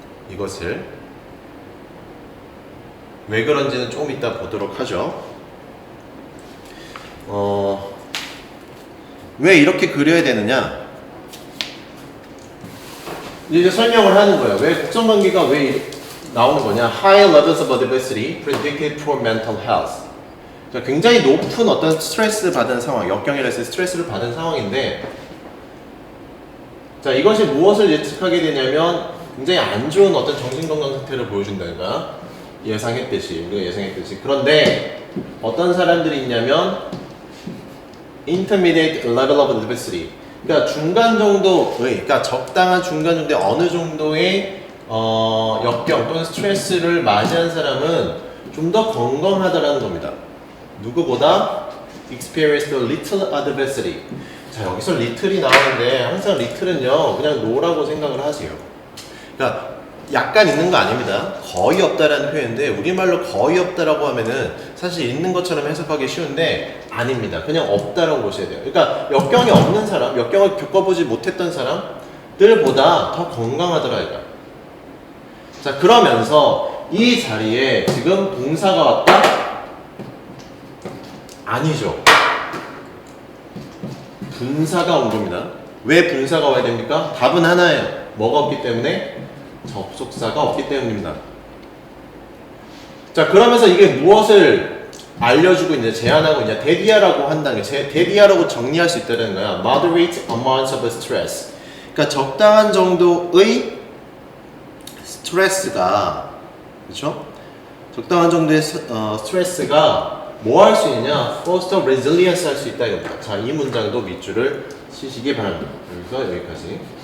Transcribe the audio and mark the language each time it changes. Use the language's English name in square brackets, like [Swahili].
[Korean] 이것을 왜 그런지는 조금 이따 보도록 하죠. 왜 이렇게 그려야 되느냐? 이제 설명을 하는 거예요. 왜 곡선 관계가 왜 나오는 거냐? [English] High levels of adversity predicted for mental health. [Korean] 그러니까 굉장히 높은 어떤 스트레스 받은 상황, 역경이라 해서 스트레스를 받은 상황인데, 자, 이것이 무엇을 예측하게 되냐면 굉장히 안 좋은 어떤 정신건강 상태를 보여준다니까. 예상했듯이, 우리가 예상했듯이. 그런데 어떤 사람들이 있냐면 [English] intermediate level of adversity. [Korean] 그러니까 중간 정도의, 그러니까 적당한 중간 정도의 어느 정도의 역경 또는 스트레스를 맞이한 사람은 좀 더 건강하다라는 겁니다. [English] 누구보다 experienced little adversity. [Korean] 자, 여기서 little이 나오는데 항상 little은요 그냥 no라고 생각을 하세요. 그러니까 약간 있는 거 아닙니다. 거의 없다라는 표현인데 우리말로 거의 없다라고 하면은 사실 있는 것처럼 해석하기 쉬운데 아닙니다. 그냥 없다라고 보셔야 돼요. 그러니까 역경이 없는 사람, 역경을 겪어보지 못했던 사람들보다 더 건강하더라 이거. 자, 그러면서 이 자리에 지금 동사가 왔다? 아니죠. 분사가 온 겁니다. 왜 분사가 와야 됩니까? 답은 하나예요. 뭐가 없기 때문에? 접속사가 없기 때문입니다. 자, 그러면서 이게 무엇을 알려주고 있냐, 제안하고 있냐, 대디아라고 한다는 게, 대디아라고 정리할 수 있다는 거야. [English] Moderate amounts of stress. [Korean] 그러니까 적당한 정도의 스트레스가, 그렇죠? 적당한 정도의 스트레스가 뭐 할 수 있냐? [English] Foster resilience [Korean] 할 수 있다 이겁니다. 자, 이 문장도 밑줄을 치시기 바랍니다. 여기서 여기까지.